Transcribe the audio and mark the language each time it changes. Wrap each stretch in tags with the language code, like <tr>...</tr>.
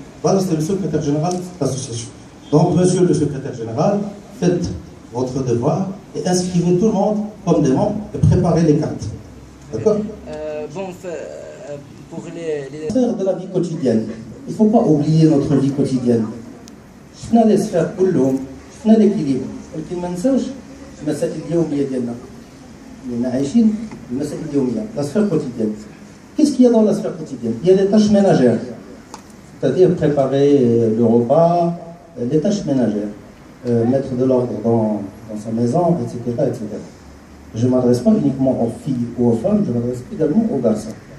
<fr>Badr, c'est le secrétaire général de l'association. Donc, monsieur le secrétaire général, faites votre devoir et inscrivez tout le monde comme des membres et préparez les cartes. D'accord? Bon, pour les... Faire de la vie quotidienne. Il ne faut pas oublier notre vie quotidienne.</fr> <ar>شفنا لي سفير كلهم شفنا ليكيليبر ولكن ما ننساوش المسائل اليوميه ديالنا لأننا عايشين المسائل اليوميه</ar> <fr>la sphère quotidienne. Qu'est-ce qu'il y a dans la sphère quotidienne? Il y a des tâches ménagères, c'est-à-dire préparer le repas, les tâches ménagères, mettre de l'ordre dans sa maison, etc., etc. Je ne m'adresse pas uniquement aux filles ou aux femmes, je m'adresse également aux garçons.</fr>